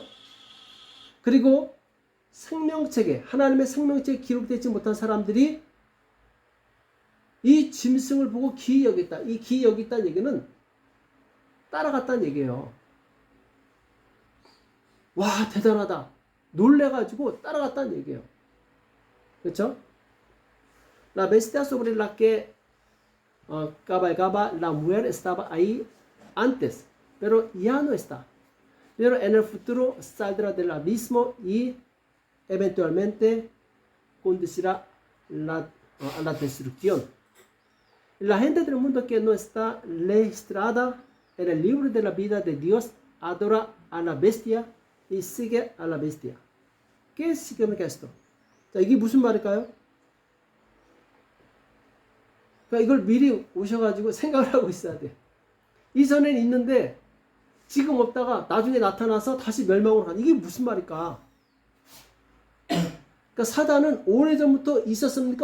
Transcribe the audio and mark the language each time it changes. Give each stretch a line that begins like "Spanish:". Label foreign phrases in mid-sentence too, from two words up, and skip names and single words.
Korean: 그리고 생명책에, 하나님의 생명책에 기록되지 못한 사람들이 이 짐승을 보고 기이 여겼다. 이 기이 여겼다는 얘기는 따라갔다는 얘기예요. 와, 대단하다. 놀래가지고 따라갔다는 얘기예요. 그렇죠?
Spanish: La bestia sobre la que cabalgaba la mujer estaba ahí antes, pero ya no está. Pero en el futuro saldrá del abismo y eventualmente conducirá a la destrucción. La gente del mundo que no está registrada en el libro de la vida de Dios adora a la bestia y sigue a la bestia. ¿Qué significa esto?
Korean: 자, 이게 무슨 말일까요? 그러니까 이걸 미리 오셔가지고 생각을 하고 있어야 돼. 이전엔 있는데 지금 없다가 나중에 나타나서 다시 멸망으로 가는, 이게 무슨 말일까? 그러니까 사단은 오래전부터 있었습니까?